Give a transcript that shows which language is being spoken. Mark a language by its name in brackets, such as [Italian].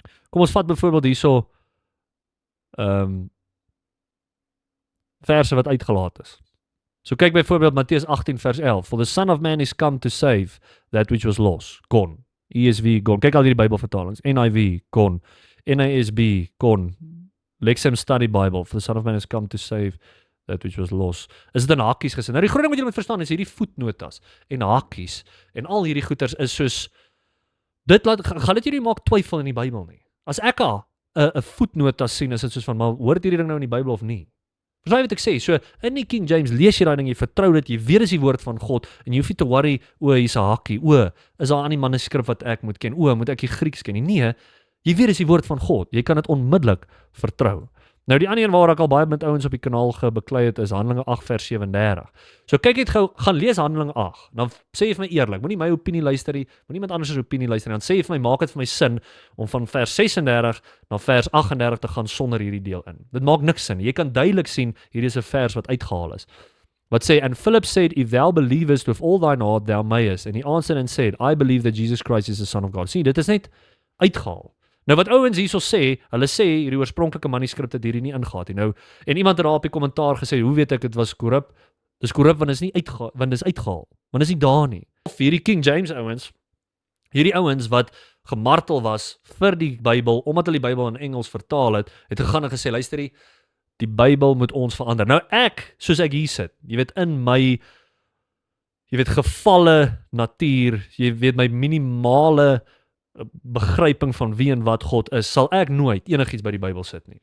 [Afrikaans] Kom ons vat byvoorbeeld hierso verse wat uitgelaat is. So kyk byvoorbeeld Matteus 18 vers 11. [English] For the Son of Man is come to save that which was lost. [Afrikaans] Gone. ESV, gone. Kyk al hierdie Bybelvertalings. NIV, gone. [English] NASB, gone. Lexham Study Bible. For the Son of Man is come to save that which was lost. [Afrikaans] Is dit in hakies gesin? Nou die groot ding wat jy moet verstaan is hierdie voetnotas en hakies en al hierdie goeters is soos, gaan dit jy nie maak twyfel in die Bybel nie. As ek 'n voetnotas sien, is dit soos van, maar hoort hierdie ding nou in die Bybel of nie? Verstaan jy wat ek sê? So, in die King James lees jy daai ding, jy vertrou dit, jy weet is die woord van God, en jy hoef nie te worry, hier's 'n hakkie, is daar aan die manuskrip wat ek moet ken, moet ek die Grieks ken nie? Nee, jy weet is die woord van God, jy kan dit onmiddellik vertrou. Nou die ander een waar ek al baie met ouens op die kanaal gebeklei het is Handelinge 8 vers 37. So kyk net gou, gaan lees Handelinge 8. Dan sê jy vir my eerlik, moenie my opinie luister nie, moenie iemand anders se opinie luister nie. Dan sê jy vir my, maak dit vir my sin om van vers 36 na vers 38 te gaan sonder hierdie deel in. Dit maak niks sin. Jy kan duidelik sien hierdie is 'n vers wat uitgehaal is. Wat sê, [English] and Philip said, if thou believest with all thine heart, thou mayest. And he answered and said, I believe that Jesus Christ is the Son of God. [Afrikaans] Sien, dit is net uitgehaal. Nou wat ouens hierso sê, hulle sê hierdie oorspronklike manuskrip het hierdie nie ingegaan nie. Nou, en iemand het daar op die kommentaar gesê, hoe weet ek dit was korrup? Dis korrup want dit is nie uitgehaal, want dit is uitgehaal. Want dit is nie daar nie. Of hierdie King James ouens, hierdie ouens wat gemartel was vir die Bybel, omdat hulle die Bybel in Engels vertaal het gegaan en gesê, luister die Bybel moet ons verander. Nou ek, soos ek hier sit, jy weet in my gevalle natuur, jy weet my minimale begryping van wie en wat God is, sal ek nooit enigiets by die Bybel sit nie.